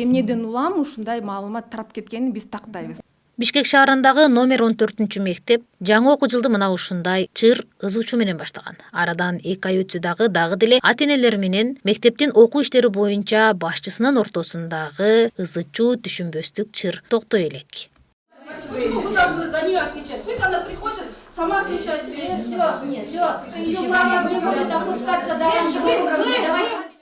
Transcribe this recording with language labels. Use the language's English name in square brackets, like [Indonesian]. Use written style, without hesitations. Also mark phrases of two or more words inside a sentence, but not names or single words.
[Kyrgyz] Эмнеден улам ушундай маалымат тарап кеткенин биз тактайбыз. Бишкек шаарындагы номер 14 мектеп жаңы окуу жылды мына ушундай чыр ызуучу менен баштаган. Арадан 2 ай өтсө дагы деле ата-энелер менен мектептин окуу иштери боюнча башчысынын ортосундагы ызычуу түшүнбөстүк чыр токтой элек. [Russian] Почему вы должны за нее отвечать? Пусть она приходит, сама отвечает. Все, ее главное не будет опускаться до уровня.